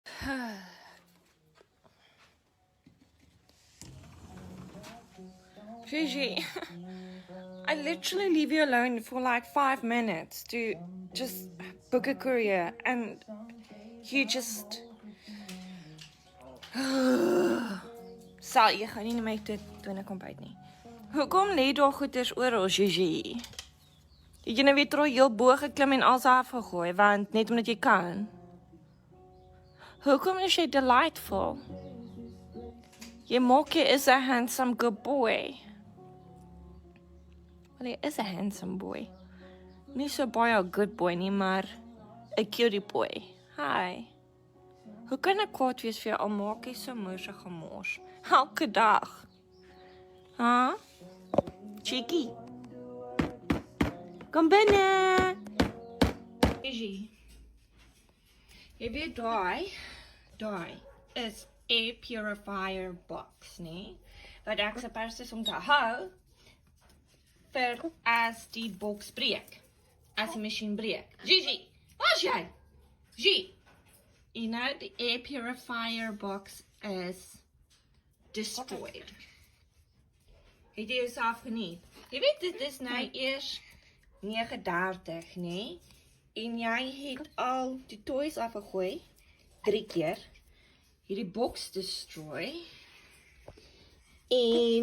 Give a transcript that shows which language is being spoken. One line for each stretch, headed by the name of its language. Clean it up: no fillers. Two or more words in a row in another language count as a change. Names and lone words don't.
English: Gigi, I literally leave you alone for like 5 minutes to just book a courier and you just...
Afrikaans: Sal, jy gaan nie na my toe toe ek kom byt nie. Hoekom lê daar goeders oral, Gigi? Het jy nou weer terug heel bo geklim en alles afgegooi, want net omdat jy kan? Hoekom is jy delightful? Jy maak jy is
English: a handsome good boy. Well, hy is a handsome boy.
Afrikaans: Nie so baie
English: a good boy
Afrikaans: nie, maar
English: a cutie boy.
Afrikaans: Hi. Hoe kan ek kwaad wees vir jou al maak jy so moersig gemors? Elke dag. Huh? Cheeky. Kom binne. Gigi. Jy weet daai is
English: air purifier box,
Afrikaans: nee? Wat ek supposed is om te hou vir as die box breek. As die machine breek. Gigi, waar's jy? Gigi.
English: You know, the air purifier box is destroyed.
Afrikaans: Het jy jouself geniet? Jy weet, dit is nou eers 9:30, nee? En jy het al die toys afgegooi 3 keer. Hierdie
English: box destroy.
Afrikaans: En